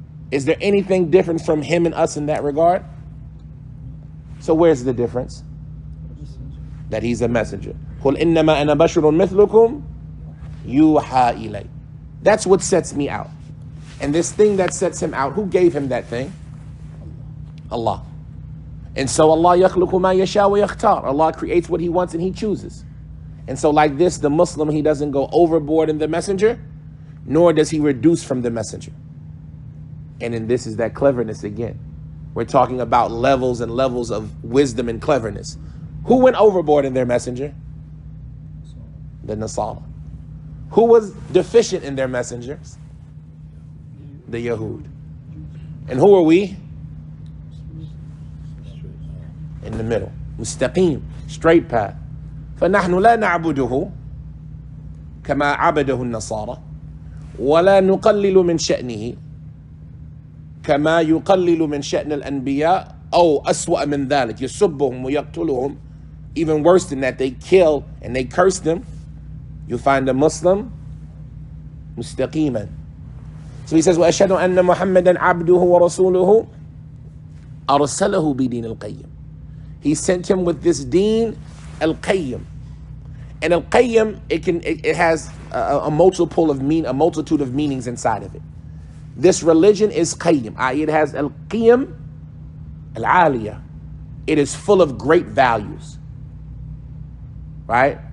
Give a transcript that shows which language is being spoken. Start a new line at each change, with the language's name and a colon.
English: Is there anything different from him and us in that regard? So where's the difference? That he's a messenger. قُلْ إِنَّمَا أَنَا بَشَرٌ مِثْلُكُمْ يُوحَى إِلَيْهِ. That's what sets me out. And this thing that sets him out, who gave him that thing? Allah. And so Allah يَخْلُقُ مَا يَشَاءُ وَيَخْتَارُ. Allah creates what he wants and he chooses. And so like this, the Muslim, he doesn't go overboard in the messenger, nor does he reduce from the messenger. And in this is that cleverness again. We're talking about levels and levels of wisdom and cleverness. Who went overboard in their messenger? The Nasara. Who was deficient in their messengers? The Yahud. And who are we?
Arabic: In the middle. Mustaqeem, straight path. فَنَحْنُ لَا نَعْبُدُهُ كَمَا عَبَدَهُ النَّصَارَى وَلَا نُقَلِّلُ مِنْ شَأْنِهِ كَمَا يُقَلِّلُ مِنْ شَأْنِ الْأَنْبِيَاءِ أَوْ أَسْوَأَ مِنْ ذَلِكَ يَسُبُّهُمْ وَيَقْتُلُهُمْ.
English: Even worse than that, they kill and they curse them. You find a Muslim مستقيما.
Arabic: So he says, وَأَشْهَدُ أَنَّ مُحَمَّدًا عَبْدُهُ وَرَسُولُهُ أَرْسَلَهُ بِدِينِ الْقَيِّمِ.
English: He sent him with this deen al-qayyim. And al-qayyim, it has a multitude of meanings inside of it. This religion is qayyim, i.e. it has al-qiyam al-aliyah. It is full of great values, right?